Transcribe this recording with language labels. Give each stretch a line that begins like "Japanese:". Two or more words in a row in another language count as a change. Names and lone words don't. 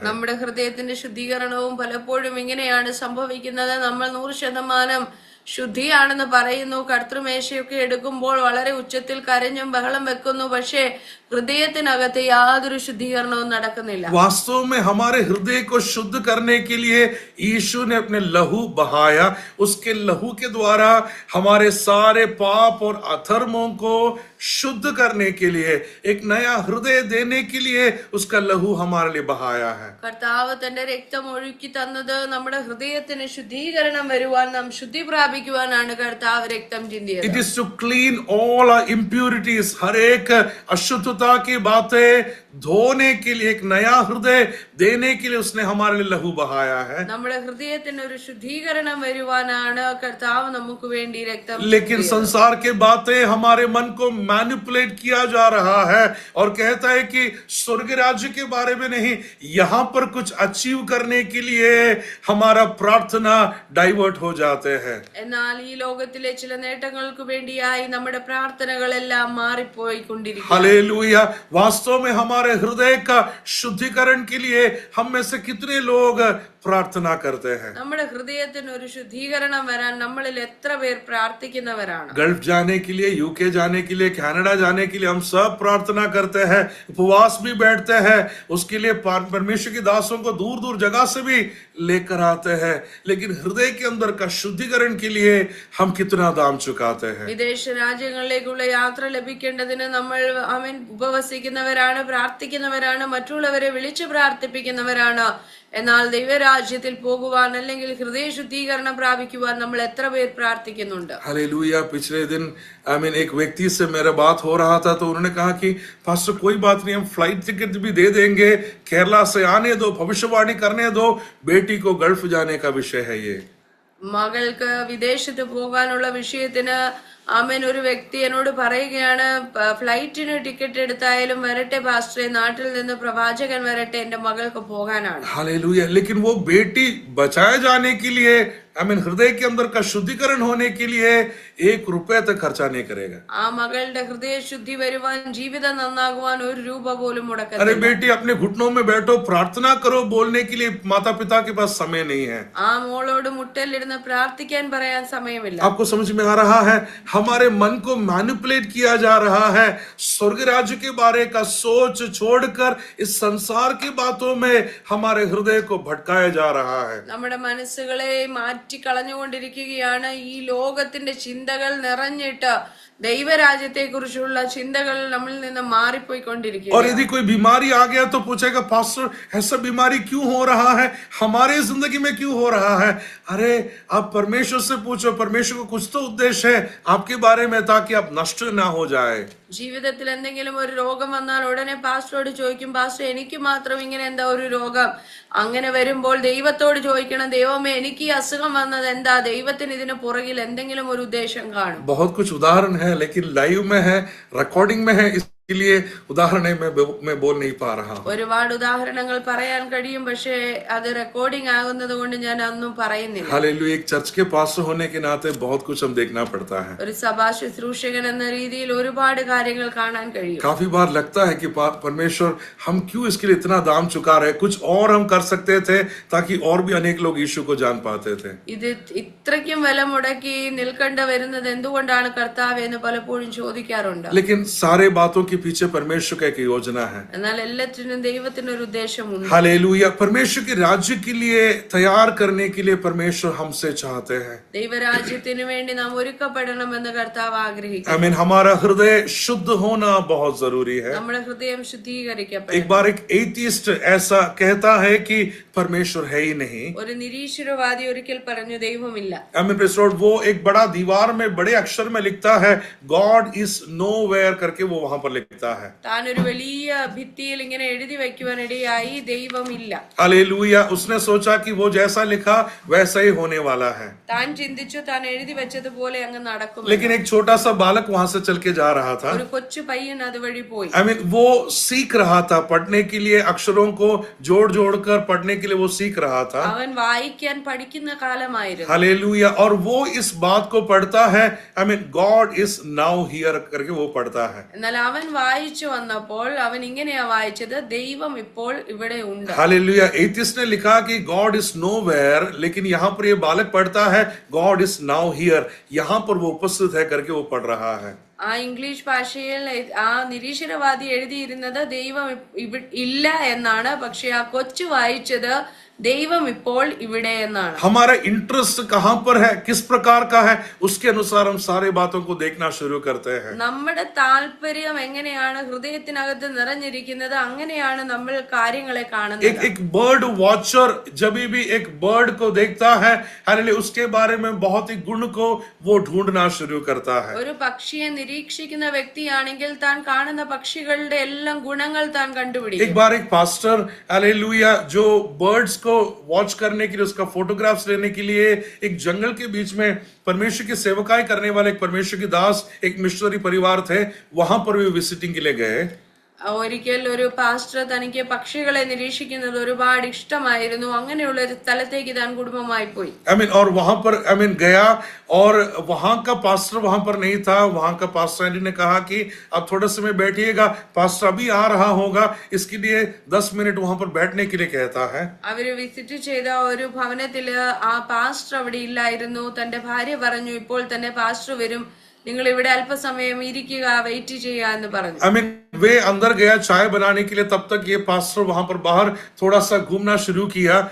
Malayalam: നമ്മുടെ ഹൃദയത്തിന്റെ ശുദ്ധീകരണവും പലപ്പോഴും ഇങ്ങനെയാണ് സംഭവിക്കുന്നത്. നമ്മൾ 100% ശുദ്ധിയാണെന്ന് പറയുന്നു, കർത്തൃമേശയൊക്കെ എടുക്കുമ്പോൾ വളരെ ഉച്ചത്തിൽ കരഞ്ഞും ബഹളം വെക്കുന്നു, പക്ഷേ ഹൃദയത്തിനകത്ത് യാതൊരു ശുദ്ധീകരണവും നടക്കുന്നില്ല.
Hindi: वास्तव में हमारे हृदय को शुद्ध करने के लिए यीशु ने अपने लहू बहाया, उसके लहू के द्वारा हमारे सारे पाप और अधर्मों को शुद्ध करने के लिए, एक नया हृदय देने के लिए उसका लहू हमारे लिए बहाया है।
Malayalam: കർത്താവ് തന്റെ രക്തം ഒഴുക്കി തന്നത് നമ്മുടെ ഹൃദയത്തിന് ശുദ്ധീകരണം വരുവാൻ, നാം ശുദ്ധി പ്രാപിക്കുവാനാണ് കർത്താവ് രക്തം ചിന്തിയത്.
English: It is to clean all our impurities,
Hindi: हर एक अशुद्धता पवित्रता की बातें धोने के लिए, एक नया हृदय देने के लिए उसने हमारे लिए लहू बहाया है।
Malayalam: നമ്മുടെ ഹൃദയത്തിന് ഒരു ശുദ്ധീകരണം വരുവാനാണ് കർത്താവ് നമുക്ക് വേണ്ടി രക്തം
Hindi: लेकिन संसार के बातें हमारे मन को मैनिपुलेट किया जा रहा है और कहता है कि स्वर्ग राज्य के बारे में नहीं, यहां पर कुछ अचीव करने के लिए हमारा प्रार्थना डाइवर्ट हो जाते हैं।
Malayalam: എന്നാൽ ഈ ലോകത്തിലെ ചില നേട്ടങ്ങൾക്ക് വേണ്ടിയായി നമ്മുടെ പ്രാർത്ഥനകളെല്ലാം മാറിപ്പോയിക്കൊണ്ടിരിക്കുന്നു।
Hindi: हालेलुया। वास्तव में हमारे हृदय का शुद्धिकरण के लिए हम में से कितने लोग प्रार्थना करते हैं?
Malayalam: നമ്മുടെ ഹൃദയത്തിന് ഒരു ശുദ്ധീകരണം വരാൻ നമ്മളിൽ എത്ര പേർ പ്രാർത്ഥിക്കുന്നവരാണ്?
Hindi: गल्फ जाने के लिए, यूके जाने के लिए, कनाडा जाने के लिए हम सब प्रार्थना करते हैं, उपवास भी बैठते हैं, उसके लिए परमेश्वर के दासों को दूर दूर जगह से भी लेकर आते हैं। लेकिन हृदय के अंदर का शुद्धिकरण के लिए हम कितना दाम चुकाते हैं?
Malayalam: വിദേശ രാജ്യങ്ങളിലേക്കുള്ള യാത്ര ലഭിക്കേണ്ടതിന് നമ്മൾ ഉപവസിക്കുന്നവരാണ്, പ്രാർത്ഥിക്കുന്നവരാണ്, മറ്റുള്ളവരെ വിളിച്ചു പ്രാർത്ഥിപ്പിക്കുന്നവരാണ്. എന്നാൽ ദൈവരാജ്യത്തിൽ പോകുവാൻ അല്ലെങ്കിൽ ഹൃദയ ശുദ്ധീകരണം പ്രാപിക്കുവാൻ നമ്മൾ എത്ര പേർ പ്രാർത്ഥിക്കുന്നുണ്ട്?
Hindi: हालेलुया। पिछले दिन एक व्यक्ति से मेरा बात हो रहा था, तो उन्होंने कहा कि पास्टर कोई बात नहीं, हम फ्लाइट टिकट भी दे देंगे, केरला से आने दो, भविष्यवाणी करने दो, बेटी को गल्फ जाने का विषय है ये।
Malayalam: മകൾക്ക് വിദേശത്ത് പോകാനുള്ള വിഷയത്തിന് ഒരു വ്യക്തി എന്നോട് പറയുകയാണ്, ഫ്ലൈറ്റിന് ടിക്കറ്റ് എടുത്തായാലും വരട്ടെ പാസ്റ്ററെ, നാട്ടിൽ നിന്ന് പ്രവാചകൻ വരട്ടെ, എന്റെ മകൾക്ക് പോകാനാണ്।
Hindi: हालेलुया। लेकिन वो बेटी बचाए जाने के लिए, हृदय के अंदर का शुद्धिकरण होने के लिए 1 रुपया तक खर्चा नहीं करेगा।
Malayalam: ആ മകളുടെ ഹൃദയ ശുദ്ധി വരുവാൻ, ജീവിതം നന്നാകുവാൻ 1 രൂപ പോലും മുടക്കത്തില്ല।
Hindi: अरे बेटी, अपने घुटनों में बैठो, प्रार्थना करो, बोलने के लिए माता पिता के पास समय नहीं है।
Malayalam: ആ മോളോട് മുട്ടലിരുന്ന് പ്രാർത്ഥിക്കാൻ പറയാൻ സമയമില്ല।
Hindi: आपको समझ में आ रहा है? हमारे मन को मैनिपुलेट किया जा रहा है। स्वर्ग राज्य के बारे का सोच छोड़कर इस संसार की बातों में हमारे हृदय को भटकाया जा रहा है।
Malayalam: നമ്മുടെ മനസ്സുകളെ മാറ്റിക്കളഞ്ഞുകൊണ്ടിരിക്കുകയാണ്। ഈ ലോകത്തിന്റെ ചിന്തകൾ നിറഞ്ഞിട്ട് ദൈവരാജ്യത്തെ കുറിച്ചുള്ള ചിന്തകൾ നമ്മളിൽ നിന്ന് മാറിപ്പോയിക്കൊണ്ടിരിക്കുകയാണ്।
Hindi: और यदि कोई बीमारी आ गया तो पूछेगा, पास्टर ऐसा बीमारी क्यों हो रहा है, हमारे जिंदगी में क्यों हो रहा है? अरे आप परमेश्वर से पूछो, परमेश्वर को कुछ तो उद्देश्य है आपके बारे में, ताकि आप नष्ट ना हो जाए।
Malayalam: ജീവിതത്തിൽ എന്തെങ്കിലും ഒരു രോഗം വന്നാൽ ഉടനെ പാസ്റ്ററോട് ചോദിക്കും, പാസ്റ്റർ എനിക്ക് മാത്രം ഇങ്ങനെ എന്താ ഒരു രോഗം? അങ്ങനെ വരുമ്പോൾ ദൈവത്തോട് ചോദിക്കണം, ദൈവമേ എനിക്ക് ഈ അസുഖം വന്നത് എന്താ? ദൈവത്തിന് ഇതിന് പുറകിൽ എന്തെങ്കിലും ഒരു ഉദ്ദേശം കാണും।
Hindi: बहुत कुछ उदाहरण है, लेकिन लाइव में है, रिकॉर्डिंग में है, इसलिए उदाहरण मैं बोल नहीं पा रहा हूं।
Malayalam: ഒരുപാട് ഉദാഹരണങ്ങൾ പറയാൻ കഴിയും, പക്ഷേ അത് റെക്കോർഡിംഗ് ആകുന്നത് കൊണ്ട് ഞാൻ ഒന്നും പറയുന്നില്ല।
Hindi: हालेलुया। एक चर्च के पास्टर होने के नाते बहुत कुछ हम देखना पड़ता है।
Malayalam: ഒരു സഭാ ശുശ്രൂഷകൻ എന്ന രീതിയിൽ ഒരുപാട് കാര്യങ്ങൾ കാണാൻ കഴിയും।
Hindi: काफी बार लगता है कि परमेश्वर हम क्यों इसके लिए इतना दाम चुका रहे, कुछ और हम कर सकते थे ताकि और भी अनेक लोग यीशु को जान पाते थे।
Malayalam: ഇത് ഇത്രയ്ക്കും വില മുടക്കി നിൽക്കേണ്ട വരുന്നത് എന്തുകൊണ്ടാണ് കർത്താവ് എന്ന് പലപ്പോഴും ചോദിക്കാറുണ്ട്।
Hindi: लेकिन सारे बातों के पीछे परमेश्वर का एक योजना है।
Malayalam: എന്നാൽ എല്ലാത്തിനും ദൈവത്തിന് ഒരു ഉദ്ദേശമുണ്ട്।
Hindi: हालेलुया। परमेश्वर के राज्य के लिए तैयार करने के लिए परमेश्वर हमसे चाहते हैं।
Malayalam: ദൈവരാജ്യത്തിന് വേണ്ടി നാം ഒരുക്കപ്പെടണമെന്ന് കർത്താവ് ആഗ്രഹിക്കുന്നു।
Hindi: हमारा हृदय शुद्ध होना बहुत जरूरी है।
Malayalam: നമ്മുടെ ഹൃദയം ശുദ്ധീകരിക്കപ്പെടണം।
Hindi: एक बार एक एथियस्ट ऐसा कहता है कि परमेश्वर है ही नहीं।
Malayalam: ഒരു നിരീശ്വരവാദി ഒരിക്കൽ പറഞ്ഞു, ദൈവമില്ല।
Hindi: वो एक बड़ा दीवार में बड़े अक्षर में लिखता है,
English: God is nowhere
Hindi: करके वो वहां पर लिखता है।
Malayalam: താൻ ഒരു വലിയ ഭിത്തിയിൽ ഇങ്ങനെ എഴുതി വെക്കുവാനിടയായി, ദൈവമില്ല।
Hindi: हालेलुया। उसने सोचा कि वो जैसा लिखा वैसा ही होने वाला है।
Malayalam: താൻ ചിന്തിച്ചു താൻ എഴുതി വെച്ചതുപോലെ അങ്ങ് നടക്കും।
Hindi: लेकिन एक छोटा सा बालक वहां से चल के जा रहा था।
Malayalam: ഒരു കൊച്ചു പയ്യൻ അതുവഴി പോയി।
Hindi: वो सीख रहा था पढ़ने के लिए, अक्षरों को जोड़ जोड़ कर पढ़ने के लिए वो सीख रहा था।
Malayalam: അവൻ വായിക്കാൻ പഠിക്കുന്ന കാലമായിരുന്നു।
Hindi: हालेलुया। और वो इस बात को पढ़ता है,
English: God is now here
Hindi: करके वो पढ़ता है।
Malayalam: എന്നാൽ അവൻ വായിച്ചു വന്നപ്പോൾ അവൻ ഇങ്ങനെയാ വായിച്ചത്, ദൈവം ഇപ്പോൾ ഇവിടെ ഉണ്ട്।
Hindi: हालेलुया। एथियस्ट ने लिखा कि
English: God is nowhere,
Hindi: लेकिन यहाँ पर ये बालक पढ़ता है,
English: God is now here,
Hindi: यहाँ पर वो उपस्थित है करके वो पढ़ रहा है।
Malayalam: ആ ഇംഗ്ലീഷ് ഭാഷയിൽ ആ നിരീശ്വരവാദി എഴുതിയിരുന്നത് ദൈവം ഇല്ല എന്നാണ്. പക്ഷെ ആ കൊച്ചു വായിച്ചത് ദൈവം ഇപ്പോൾ ഇവിടെ എന്നാണ്.
Hindi: हमारा इंटरेस्ट कहां पर है, किस प्रकार का है, उसके अनुसार हम सारे बातों को देखना शुरू करते हैं.
Malayalam: നമ്മുടെ താല്പര്യം എങ്ങനെയാണ് ഹൃദയത്തിനകത്ത് നിറഞ്ഞിരിക്കുന്നത്, അങ്ങനെയാണ് നമ്മൾ കാര്യങ്ങളെ കാണുന്നത്.
Hindi: एक
English: bird watcher
Hindi: जब भी एक बर्ड को देखता है, हालेलुया, उसके बारे में बहुत ही गुण को वो ढूंढना शुरू करता है.
Malayalam: ഒരു പക്ഷിയെ നിരീക്ഷിക്കുന്ന വ്യക്തിയാണെങ്കിൽ താൻ കാണുന്ന പക്ഷികളുടെ എല്ലാം ഗുണങ്ങൾ താൻ കണ്ടുപിടിക്കും.
Hindi: एक बार एक पास्टर, हालेलुया, जो बर्ड्स को वॉच करने के लिए, उसका फोटोग्राफ्स लेने के लिए एक जंगल के बीच में परमेश्वर की सेवकाई करने वाले एक परमेश्वर की दास, एक मिशनरी परिवार थे, वहां पर भी विजिटिंग के लिए गए.
Malayalam: ഒരിക്കൽ ഒരു പാസ്റ്റർ തനിക്ക് പക്ഷികളെ നിരീക്ഷിക്കുന്നത് ഒരുപാട് ഇഷ്ടമായിരുന്നു. അങ്ങനെയുള്ള ഒരു സ്ഥലത്തേക്ക് താൻ കുടുംബമായി പോയി.
Hindi: और वहां पर गया, और वहां का पास्टर वहां पर नहीं था. वहां का पास्टर एंडी ने कहा कि अब थोड़ा समय बैठिएगा, पास्टर अभी आ रहा होगा, इसके लिए 10 मिनट वहां पर बैठने के लिए कहता है.
Malayalam: അവര് വിസിറ്റ് ചെയ്ത ഒരു ഭവനത്തില് ആ പാസ്റ്റർ അവിടെ ഇല്ലായിരുന്നു. തന്റെ ഭാര്യ പറഞ്ഞു, ഇപ്പോൾ തന്നെ പാസ്റ്റർ വരും, നിങ്ങൾ ഇവിടെ അല്പസമയം ഇരിക്കുക, വെയിറ്റ് ചെയ്യുക എന്ന് പറഞ്ഞു.
Hindi: वे अंदर गया चाय बनाने के लिए, तब तक ये पास्टर वहां पर बाहर थोड़ा सा घूमना शुरू किया.